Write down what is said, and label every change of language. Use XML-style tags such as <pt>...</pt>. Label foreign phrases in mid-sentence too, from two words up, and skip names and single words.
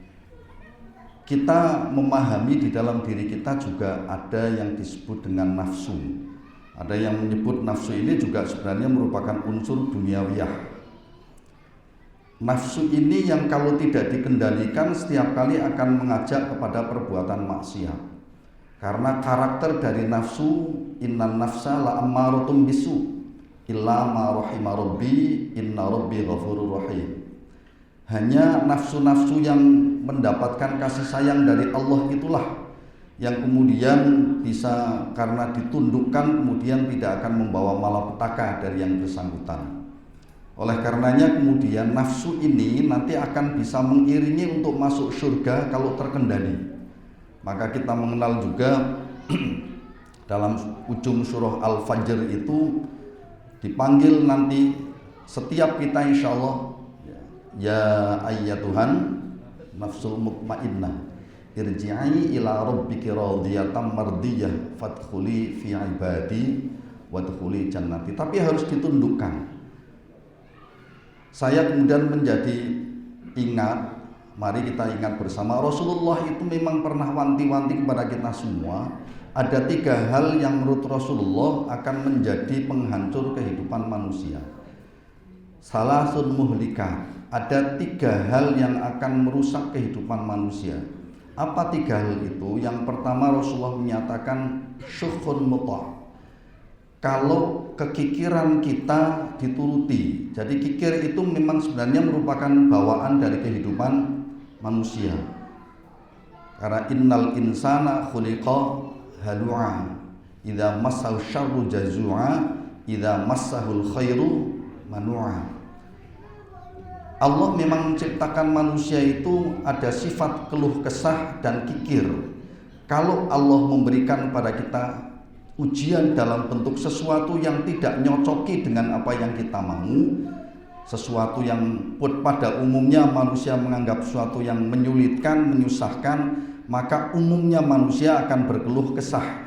<id>Kita memahami di dalam diri kita juga ada yang disebut dengan nafsu. Ada yang menyebut nafsu ini juga sebenarnya merupakan unsur duniawiyah. Nafsu ini yang kalau tidak dikendalikan setiap kali akan mengajak kepada perbuatan maksiat. Karena karakter dari nafsu,</id> <ar>إن النفس لأمارة بالسوء إلا ما رحم ربي إن ربي غفور رحيم.</ar> <id>Hanya nafsu-nafsu yang mendapatkan kasih sayang dari Allah itulah yang kemudian bisa karena ditundukkan kemudian tidak akan membawa malapetaka dari yang bersangkutan. Oleh karenanya kemudian nafsu ini nanti akan bisa mengiringi untuk masuk surga kalau terkendali. Maka kita mengenal juga dalam ujung surah Al-Fajr itu dipanggil nanti setiap kita</id> <ar>إن شاء الله, يا أيتها النفس المطمئنة ارجعي إلى ربك راضية مرضية فادخلي في عبادي وادخلي جنتي.</ar> <id>Tapi harus ditundukkan. Saya kemudian menjadi ingat, mari kita ingat bersama, Rasulullah itu memang pernah wanti-wanti kepada kita semua. Ada 3 hal yang menurut Rasulullah akan menjadi penghancur kehidupan manusia.</id> <ar>ثلاث مهلكات.</ar> <id>Ada 3 hal yang akan merusak kehidupan manusia. Apa 3 hal itu? Yang pertama Rasulullah menyatakan</id> <ar>شح مطاع'.</ar> <id>Kalau kekikiran kita dituruti. Jadi kikir itu memang sebenarnya merupakan bawaan dari kehidupan manusia.</id> <ar>Karena إن الإنسان خلق هلوعا إذا مسه الشر جزوعا إذا مسه الخير منوعا.</ar> <id>Allah memang menciptakan manusia itu ada sifat keluh kesah dan kikir. Kalau Allah memberikan pada kita ujian dalam bentuk sesuatu yang tidak nyocoki dengan apa yang kita mau, sesuatu yang pada umumnya manusia menganggap sesuatu yang menyulitkan, menyusahkan, maka umumnya manusia akan berkeluh kesah.</id>